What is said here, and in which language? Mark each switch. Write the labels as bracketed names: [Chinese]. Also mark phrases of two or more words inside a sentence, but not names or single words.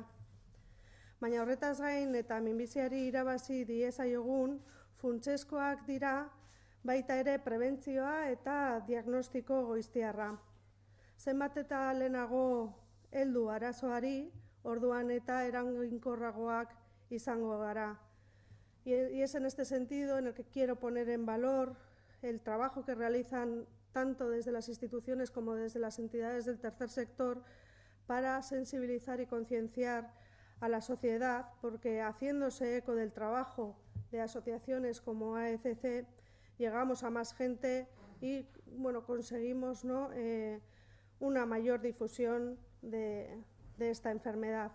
[Basque] Baina horretaz gain eta minbiziari irabazi diezaiogun funtsezkoak dira baita ere prebentzioa eta diagnostiko goiztiarra. Zenbat eta lehenago heldu arazoari, orduan eta eraginkorragoak izango gara. [Spanish] Y es en este sentido en el que quiero poner en valor el trabajo que realizan tanto desde las instituciones como desde las entidades del tercer sector para sensibilizar y concienciar a la sociedad, porque haciéndose eco del trabajo de asociaciones como AECC llegamos a más gente y conseguimos una mayor difusión de esta enfermedad.